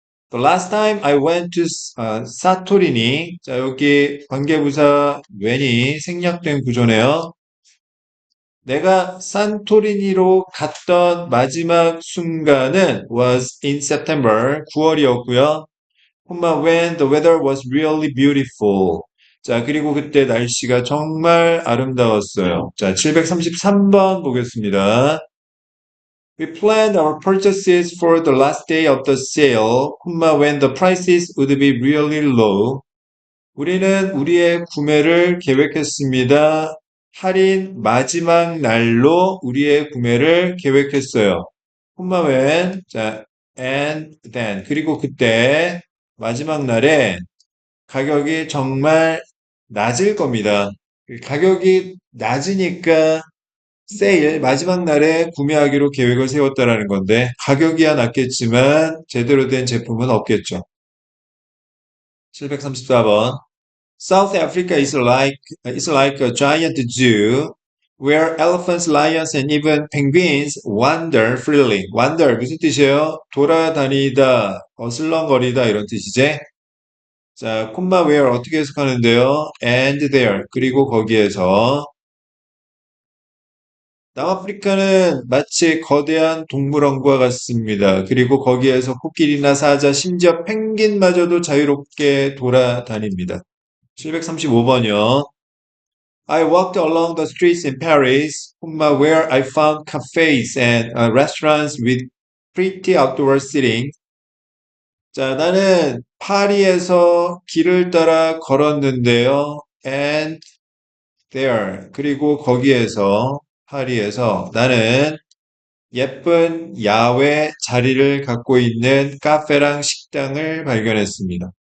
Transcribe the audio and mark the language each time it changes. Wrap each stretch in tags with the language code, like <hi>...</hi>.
<en>The last time I went to</en> <ko>사토리니 자, 여기 관계부사 when이 생략된 구조네요. 내가 산토리니로 갔던 마지막 순간은</ko> <en>was in September,</en> <ko>9월이었고요.</ko> <en>when the weather was really beautiful.</en> <ko>자, 그리고 그때 날씨가 정말 아름다웠어요. 자, 733번 보겠습니다.</ko> <en>We planned our purchases for the last day of the sale, when the prices would be really low.</en> <ko>우리는 우리의 구매를 계획했습니다. 할인 마지막 날로 우리의 구매를 계획했어요.</ko> <en>when,</en> <ko>자,</ko> <en>and then.</en> <ko>그리고 그때 마지막 날에 가격이 정말 낮을 겁니다. 가격이 낮으니까 세일 마지막 날에 구매하기로 계획을 세웠다라는 건데 가격이야 낮겠지만 제대로 된 제품은 없겠죠. 734번.</ko> <en>South Africa is like a giant zoo where elephants, lions, and even penguins wander freely.</en> <ko>wander 무슨 뜻이에요? 돌아다니다, 어슬렁거리다 이런 뜻이지? 자, where 어떻게 해석하는데요?</ko> <en>and there</en> <ko>그리고 거기에서 남아프리카는 마치 거대한 동물원과 같습니다. 그리고 거기에서 코끼리나 사자, 심지어 펭귄마저도 자유롭게 돌아다닙니다. 735번이요.</ko> <en>I walked along the streets in Paris, where I found cafes and restaurants with pretty outdoor seating.</en> <ko>자, 나는 파리에서 길을 따라 걸었는데요.</ko> <en>And there.</en> <ko>그리고 거기에서, 파리에서 나는 예쁜 야외 자리를 갖고 있는 카페랑 식당을 발견했습니다.</ko>